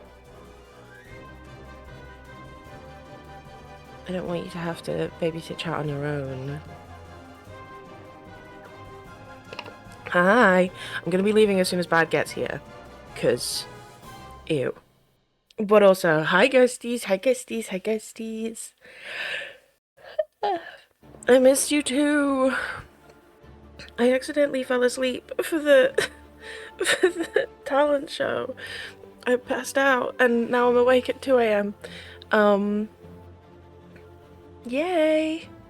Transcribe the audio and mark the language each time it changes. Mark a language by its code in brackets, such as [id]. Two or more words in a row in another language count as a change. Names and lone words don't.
[en] I don't want you to have to babysit chat on your own. Hi. I'm gonna be leaving as soon as Bad gets here. 'Cause... ew. But also, hi ghosties, hi ghosties, hi ghosties. I missed you too. I accidentally fell asleep for the talent show. I passed out and now I'm awake at 2 a.m. Yay.